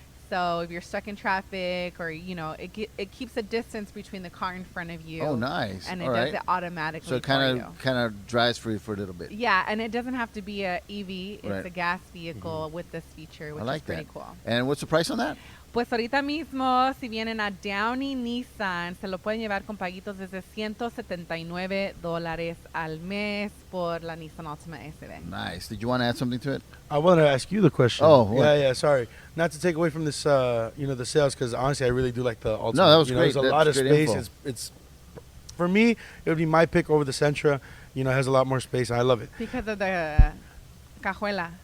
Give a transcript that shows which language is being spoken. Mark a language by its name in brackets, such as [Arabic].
[English] So if you're stuck in traffic or, it keeps a distance between the car in front of you. Oh, nice. And it does it automatically. So it kind of drives for you for a little bit. Yeah, and it doesn't have to be a EV. It's a gas vehicle with this feature, which is pretty cool. And what's the price on that? [Spanish] Pues ahorita mismo, si vienen a Downey Nissan, se lo pueden llevar con paguitos desde $179 al mes por la Nissan Altima SB. [English] Nice. Did you want to add something to it? I want to ask you the question. Oh, what? Yeah, sorry. Not to take away from this, the sales, because honestly, I really do like the Altima. No, that was great. There's a lot of space. It's for me, it would be my pick over the Sentra. It has a lot more space, and I love it. Because of the cajuela.